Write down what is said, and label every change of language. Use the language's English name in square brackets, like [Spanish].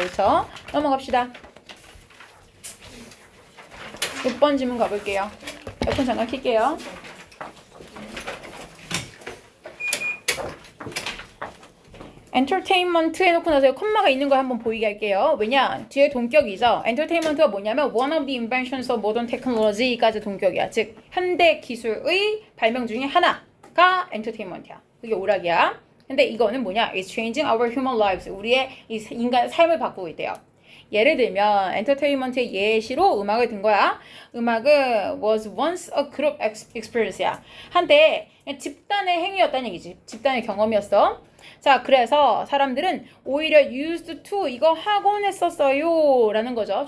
[Korean] 그렇죠? 넘어갑시다. 6번 질문 가볼게요. 에어컨 잠깐 킬게요. 엔터테인먼트 해놓고 나서 콤마가 있는 걸 한번 보이게 할게요. 왜냐? 뒤에 동격이죠. 엔터테인먼트가 뭐냐면 [English] one of the inventions of modern technology [Korean] 까지 동격이야. 즉 현대 기술의 발명 중에 하나가 엔터테인먼트야. 그게 오락이야. 근데 이거는 뭐냐? [English] It's changing our human lives. [Korean] 우리의 이 인간 삶을 바꾸고 있대요. 예를 들면 엔터테인먼트의 예시로 음악을 든 거야. 음악은 [English] was once a group experience [Korean] 야. 한때 집단의 행위였다는 얘기지. 집단의 경험이었어. 자, 그래서 사람들은 오히려 [English] used to [Korean] 이거 하곤 했었어요 라는 거죠.